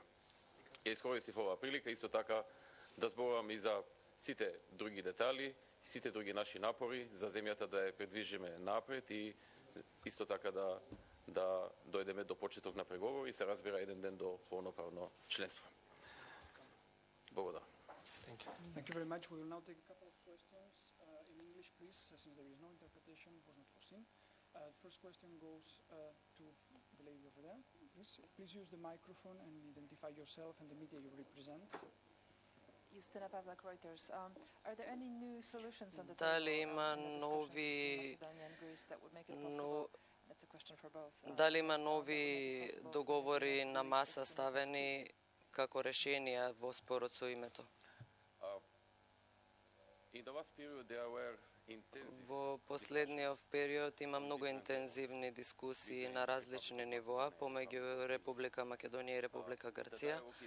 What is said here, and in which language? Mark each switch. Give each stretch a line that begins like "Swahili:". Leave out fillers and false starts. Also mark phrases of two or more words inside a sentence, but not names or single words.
Macedonian: Ја искористив оваа прилика исто така да зборувам и за сите други детали, сите други наши напори за земјата да ја предвижиме напред и исто така да дојдеме до почеток на преговори и се разбира еден ден до полноправно членство. Благодарам.
English: Thank you very much. We will now take a couple of questions in English, please, since there is no interpretation, it was not foreseen. The first question goes to the lady over there. Please use the microphone and identify yourself and the media you represent. Justina Pavlak, Reuters. Are there any new solutions on the
Macedonian: Дали
English: table
Macedonian: има
English: in the discussions
Macedonian: нови
English: between Macedonia and Greece that would make it possible? That's a question for both.
Macedonian: Дали има нови договори на маса ставени како решенија во спорот со името? Во последниот период има многу интензивни дискусии на различни нивоа помеѓу Република Македонија и Република Грција.